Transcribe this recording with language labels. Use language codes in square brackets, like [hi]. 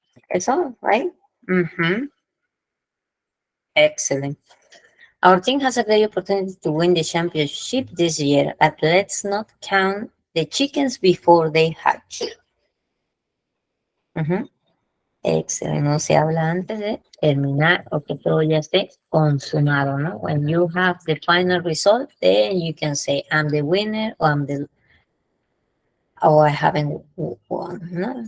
[en] That's all, right? Excellent. Our team has a great opportunity to win the championship this year, but let's not count the chickens before they hatch. [es] Excelente. No se habla antes de terminar o que todo ya esté consumado, ¿no? [en] When you have the final result, then you can say, I'm the winner or I haven't won, ¿no?